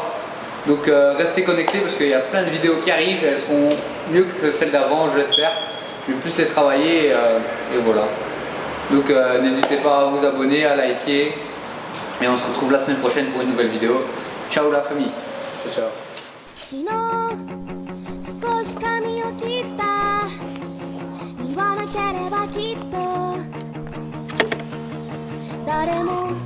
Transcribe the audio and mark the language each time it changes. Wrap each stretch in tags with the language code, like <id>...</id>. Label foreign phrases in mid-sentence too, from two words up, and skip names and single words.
<fr>Donc restez connectés parce qu'il y a plein de vidéos qui arrivent. Elles seront mieux que celles d'avant, je l'espère. Je vais plus les travailler et voilà. Donc n'hésitez pas à vous abonner, à liker. Et on se retrouve la semaine prochaine pour une nouvelle vidéo. Ciao la famille.</fr> <it>Ciao, ciao.</it> <ja>昨日少し髪を切った言わなければきっと誰も</ja>